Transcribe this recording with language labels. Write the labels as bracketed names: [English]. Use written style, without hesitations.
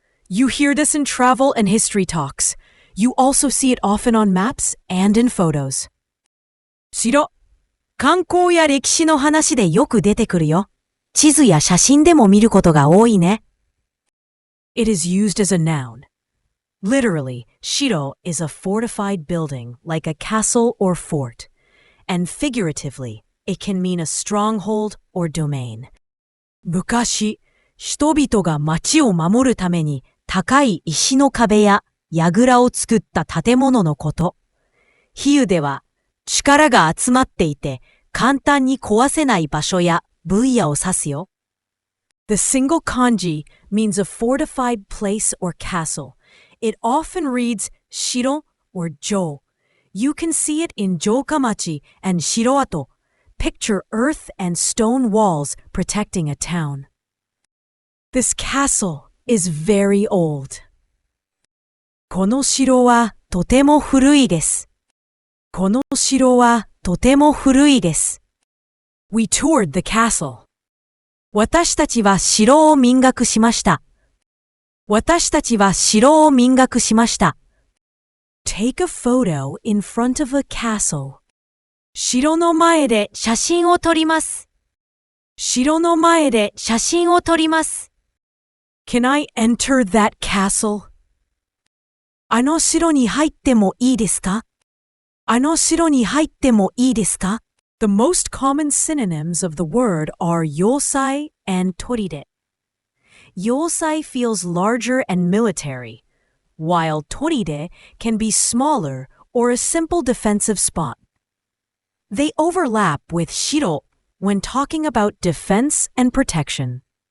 [English] You hear this in travel and history talks. You also see it often on maps and in photos. [Japanese] 城。観光や歴史の話でよく出てくるよ。地図や写真でも見ることが多いね。 [English] It is used as a noun. Literally, shiro is a fortified building like a castle or fort. And figuratively, it can mean a stronghold or domain. [Japanese] 昔、人々が町を守るために高い石の壁や櫓を作った建物のこと。比喩では、力が集まっていて簡単に壊せない場所や分野を指すよ。 [English] The single kanji means a fortified place or castle. It often reads shiro or jo. You can see it in jokamachi and shiroato. Picture earth and stone walls protecting a town. This castle is very old. [Japanese] この城はとても古いです。この城はとても古いです。 [English] We toured the castle. [Japanese] 私たちは城を見学しました。私たちは城を見学しました。 [English] Take a photo in front of a castle. [Japanese] 城の前で写真を撮ります。城の前で写真を撮ります。 [English] Can I enter that castle? [Japanese] あの城に入ってもいいですか？あの城に入ってもいいですか？ [English] The most common synonyms of the word are yosai and toride. Yosai feels larger and military, while toride can be smaller or a simple defensive spot. They overlap with shiro when talking about defense and protection.